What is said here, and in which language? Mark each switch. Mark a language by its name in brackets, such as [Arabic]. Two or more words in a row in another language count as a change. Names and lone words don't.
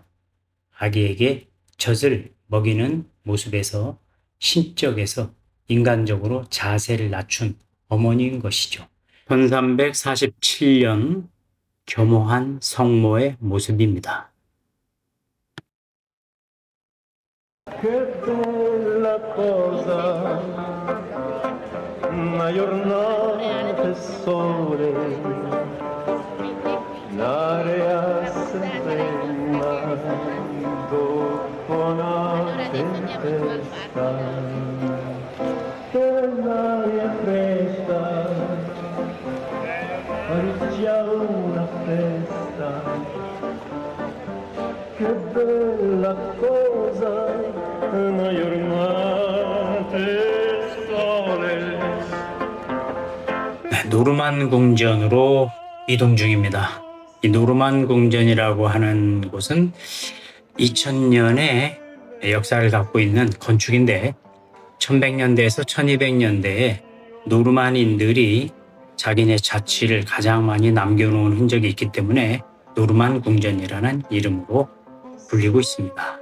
[Korean] 아기에게 젖을 먹이는 모습에서 신적에서 인간적으로 자세를 낮춘 어머니인 것이죠. 1347년 겸허한 성모의 모습입니다. [Neapolitan] Che bella cosa una giornata e sole, l'area serena dopo una tempesta, che l'aria fresca pareggia una festa, che bella cosa una giornata e sole. [Korean] 노르만 궁전으로 이동 중입니다. 이 노르만 궁전이라고 하는 곳은 2000년의 역사를 갖고 있는 건축인데 1100년대에서 1200년대에 노르만인들이 자기네 자취를 가장 많이 남겨놓은 흔적이 있기 때문에 노르만 궁전이라는 이름으로 불리고 있습니다.